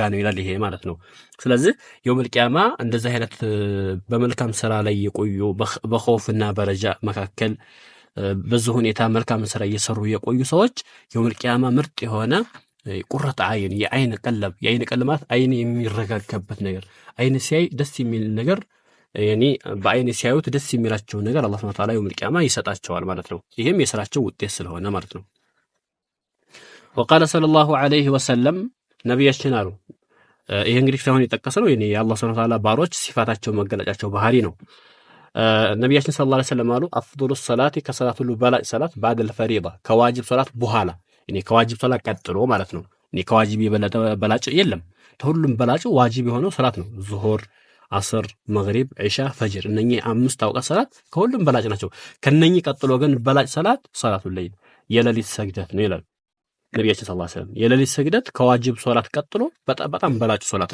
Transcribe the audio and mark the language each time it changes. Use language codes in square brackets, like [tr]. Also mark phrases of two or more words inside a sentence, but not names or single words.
[am] ነው ይላል ይሄ ማለት ነው። ስለዚህ [ar] يوم القيامة [am] እንደዚህ አይነት በመልካም ስራ ላይ የቆዩ በኸውፍና በረጃ መካከል በዚህ ሁኔታ መልካም ስራ እየሰሩ የቆዩ ሰዎች የውመል ቂያማ ምርጥ የሆነ [ar] قرة عين [am] የአይን ቀለማት አይን የሚረጋጋበት ነገር አይን ሲያይ ደስ የሚል ነገር ያኒ በአይን ሲያዩት ደስ የሚላቸው ነገር አላህ [ar] سبحانه وتعالى يوم القيامة [am] ይሰጣቸዋል ማለት ነው። ይሄም የስራቸው ውጤት ስለሆነ ማለት ነው። [ar] وقال صلى الله عليه وسلم [am] ነብያችን አሉ ይሄ እንግዲህ ሳይሆን የጠቀሰው ነው የአላህ [ar] سبحانه وتعالى [am] ባሮች ሲፋታቸው መገለጫቸው ባህሪ ነው። ነብያችን [ar] صلى الله عليه وسلم [am] አሉ [ar] أفضل الصلاة [am] ከሰላቱ በላጭ ሰላት [ar] بعد الفريضة [am] ከዋጅብ ሰላት በኋላ ከዋጅብ ሰላት ቀጥሎ ማለት ነው። ከዋጅብ የበለጠ በላጭ የለም። ሁሉም በላጭ ዋጅብ የሆነው ሰላት ነው። ዙሁር አስር መግሪብ ዒሻ ፈጅር እነኚህ አምስት አውቃት ሰላት ከሁሉም በላጭ ናቸው። ከነኚህ ቀጥሎ ግን በላጭ ሰላት [ar] صلاة الليل [am] የሌሊት ሰግደት ነው ይላል ነብያችን [ar] صلى الله عليه وسلم። [am] የሌሊት ሰግደት ከዋጅብ ሶላት ቀጥሎ በጣም በላጭ ሶላት